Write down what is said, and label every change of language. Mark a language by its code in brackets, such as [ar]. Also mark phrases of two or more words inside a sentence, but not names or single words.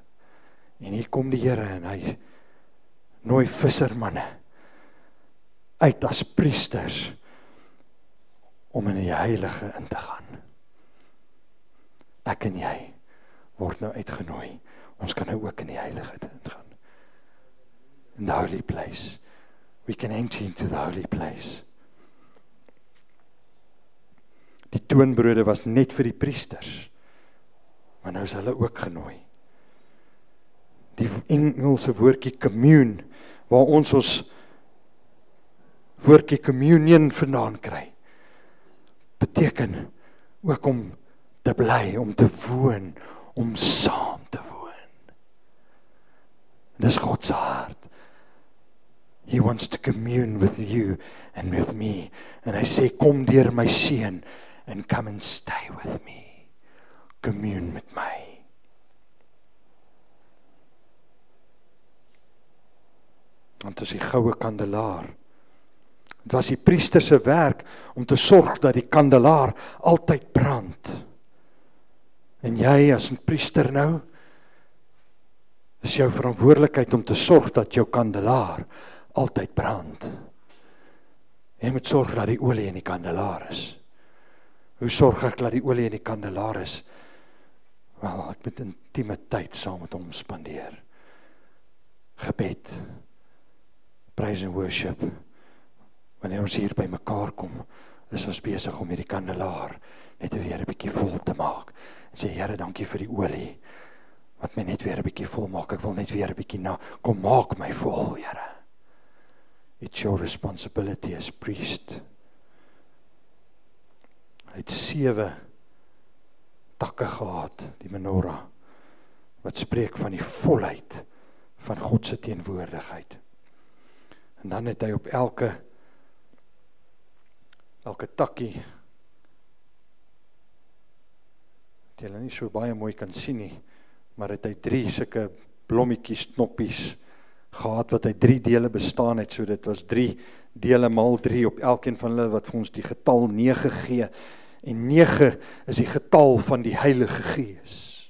[af] En hier kom die Here, en hy nooi vissermanne uit as priesters, om in die heilige in te gaan. Ek en jy word nou uitgenooi. Ons kan nou ook in die heilige ingaan. [en] In the holy place. We can enter into the holy place. [af] Die toonbrode was net vir die priesters, maar nou is hulle ook genooi. Die Engelse woordjie commune, waar ons woordjie communion vandaan kry, beteken ook om te bly, om te woon, om saam te woon. Dis God se hart. [en] He wants to commune with you and with me. [af] En hy sê, kom deur my seun, [en] and come and stay with me. [af] Commune met my. Want as die goue kandelaar, het was die priester se werk om te sorg dat die kandelaar altyd brand. En jy as 'n priester nou, is jou verantwoordelikheid om te sorg dat jou kandelaar altyd brand. Jy moet sorg dat die olie in die kandelaar is. Hoe sorg ek dat die olie in die kandelaar is? Wel, ek moet intieme tyd saam met hom spandeer. Gebed, [en] praise and worship. [af] Wanneer ons hier by mekaar kom, is ons besig om hierdie kandelaar net weer 'n bietjie vol te maak. En sê, Here, dankie vir die olie, wat my net weer 'n bietjie vol maak. Ek wil net weer 'n bietjie kom maak my vol, Here. [en] It's your responsibility as priest. [af] Hy het 7 takke gehad, die menorah, wat spreek van die volheid van God se teenwoordigheid. En dan het hy op elke takkie, wat julle nie so baie mooi kan sien nie, maar het hy 3 sulke blommetjies, knoppies gehad, wat uit 3 dele bestaan het, so dit was 3 dele maal 3 op elkeen van hulle, wat vir ons die getal 9 gee, en 9 is die getal van die Heilige Gees.